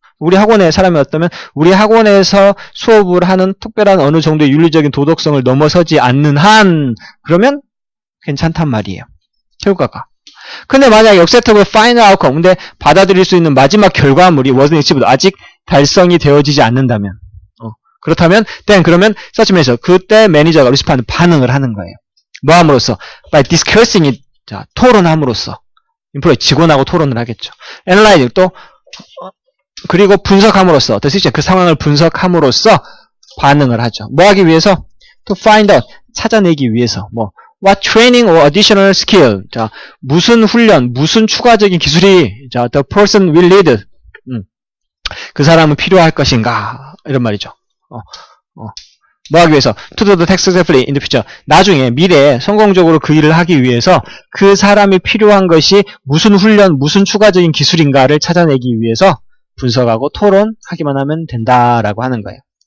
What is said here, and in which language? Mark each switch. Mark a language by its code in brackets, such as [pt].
[ko] 우리 학원에 사람이 왔다면 우리 학원에서 수업을 하는 특별한 어느 정도의 윤리적인 도덕성을 넘어서지 않는 한, 그러면 괜찮단 말이에요, 결과가. 근데 만약에 [en] acceptable final outcome, [ko] 근데 받아들일 수 있는 마지막 결과물이 [en] wasn't achieved, [ko] 아직 달성이 되어지지 않는다면, 그렇다면 그러면 such measure, 그때 매니저가 respond, 반응을 하는 거예요. 뭐 함으로써? [en] by discussing it, [ko] 토론함으로써. employee, 직원하고 토론을 하겠죠. analyzing, 또 그리고 분석함으로써, decision, 그 상황을 분석함으로써 반응을 하죠. 뭐 하기 위해서? [en] to find out, [ko] 찾아내기 위해서. [en] what training or additional skill, [ko] 무슨 훈련, 무슨 추가적인 기술이 [en] the person will need, [ko] 그 사람은 필요할 것인가, 이런 말이죠. 뭐 하기 위해서? [en] to do the task successfully in the future, [ko] 나중에 미래에 성공적으로 그 일을 하기 위해서 그 사람이 필요한 것이 무슨 훈련, 무슨 추가적인 기술인가를 찾아내기 위해서 분석하고 토론하기만 하면 된다라고 하는 거예요.